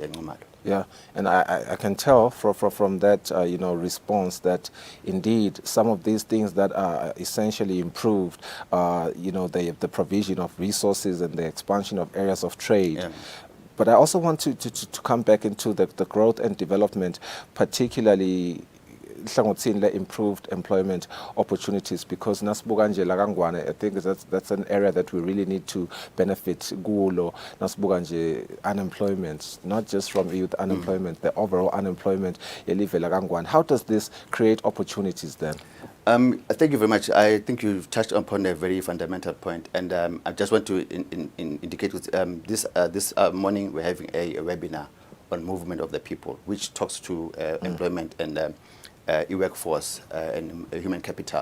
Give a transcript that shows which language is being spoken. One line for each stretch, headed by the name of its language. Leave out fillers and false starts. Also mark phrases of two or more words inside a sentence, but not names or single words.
English: Yeah, and I can tell from that response that indeed some of these things that are essentially improved, the provision of resources and the expansion of areas of trade. Yeah. But I also want to come back into the growth and development, particularly
Swati: hlangothini le
English: improved employment opportunities, because
Swati: nasibuka nje la kaNgwane,
English: I think that's an area that we really need to benefit kulo.
Swati: Nasibuka nje
English: unemployment, not just from youth unemployment, the overall unemployment
Swati: yelive la kaNgwane.
English: How does this create opportunities then? Thank you very much. I think you've touched upon a very fundamental point, and I just want to indicate with this morning we're having a webinar on movement of the people, which talks to employment and e-workforce and human capital.